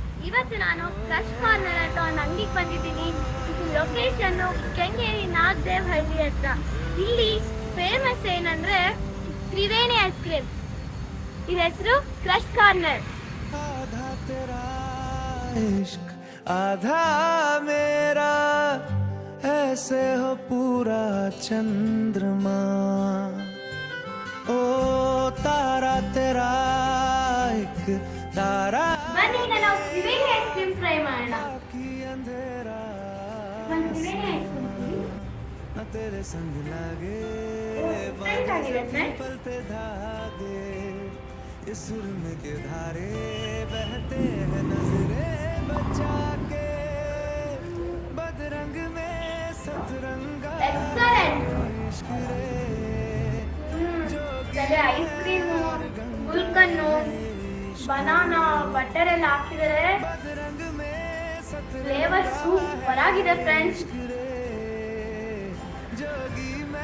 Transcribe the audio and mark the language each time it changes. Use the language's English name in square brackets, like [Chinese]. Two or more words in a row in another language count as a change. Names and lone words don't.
[Kannada] ಇವತ್ತು ನಾನು ಕ್ರಶ್ ಕಾರ್ನರ್ ಅಂತ ಒಂದು ಅಂಗಡಿಗೆ ಬಂದಿದ್ದೀನಿ. ಇದು ಲೊಕೇಶನ್ ಕೆಂಗೇರಿ ನಾಗದೇವಹಳ್ಳಿ ಹತ್ರ. ಇಲ್ಲಿ ಫೇಮಸ್ ಏನಂದ್ರೆ ತ್ರಿವೇಣಿ [English] ice cream. [Kannada] ಇದ್ರ ಹೆಸರು ಕ್ರಶ್ ಕಾರ್ನರ್. [Hindi] आधा मेरा ऐसे हो पूरा चंद्रमा ओ तारा तेरा एक तारा [Kannada] ಬನ್ನಿ ಈಗ ನಾವು ತ್ರಿವೇಣಿ [English] ice cream try [Kannada] ಮಾಡೋಣ. [Hindi] की अंधेरा [English] Triveni ice cream [Hindi] न तेरे संग लागे पल पे धागे इस सुर में के धारे बहते हैं नजरे बचा के बदरंग में सतरंगा इश्क रे [English] ice cream, [Kannada] ಗುಲ್ಕನ್ನು, [English] banana, butter [Kannada] ಎಲ್ಲ ಹಾಕಿದರೆ [English] flavour super [Kannada] ಆಗಿದೆ ಫ್ರೆಂಡ್ಸ್. [Hindi] जोगी